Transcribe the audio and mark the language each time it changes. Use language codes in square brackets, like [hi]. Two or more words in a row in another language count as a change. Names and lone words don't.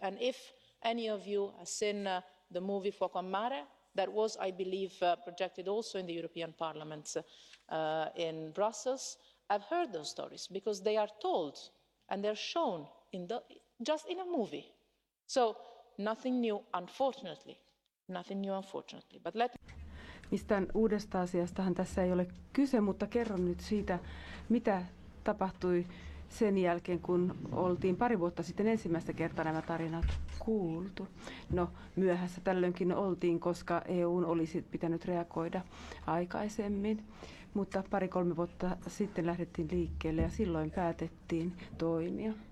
[en] And if any of you has seen the movie Fuoco a Mare, that was, I believe, projected also in the European Parliament in Brussels, I've heard those stories because they are told and they're shown just in a movie. So nothing new, unfortunately. Nothing new, unfortunately. But [fi] Mistään uudesta asiastahan tässä ei ole kyse, mutta kerron nyt siitä, mitä tapahtui sen jälkeen, kun oltiin pari vuotta sitten ensimmäistä kertaa nämä tarinat kuultu. No, myöhässä tällöinkin oltiin, koska EUn olisi pitänyt reagoida aikaisemmin, mutta 2-3 vuotta sitten lähdettiin liikkeelle ja silloin päätettiin toimia.